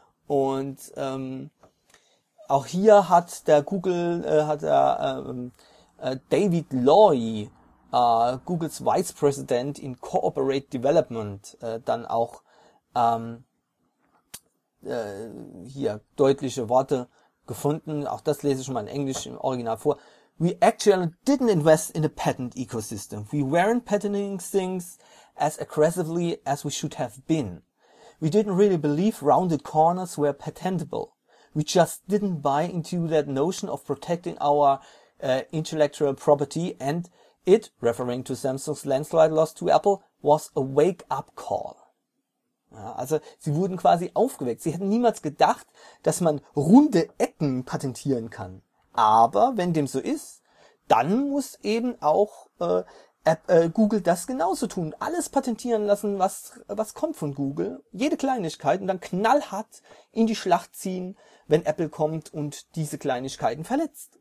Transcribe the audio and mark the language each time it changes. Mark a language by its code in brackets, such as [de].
[de] Und auch hier hat der David Loy, Googles Vice President in Corporate Development, dann auch hier deutliche Worte gefunden. Auch das lese ich schon mal in Englisch im Original vor. [en] We actually didn't invest in a patent ecosystem. We weren't patenting things as aggressively as we should have been. We didn't really believe rounded corners were patentable. We just didn't buy into that notion of protecting our intellectual property, and it, referring to Samsung's landslide loss to Apple, was a wake-up call. [de] Ja, also sie wurden quasi aufgeweckt. Sie hätten niemals gedacht, dass man runde Ecken patentieren kann. Aber wenn dem so ist, dann muss eben auch Google das genauso tun. Alles patentieren lassen, was kommt von Google. Jede Kleinigkeit, und dann knallhart in die Schlacht ziehen, wenn Apple kommt und diese Kleinigkeiten verletzt.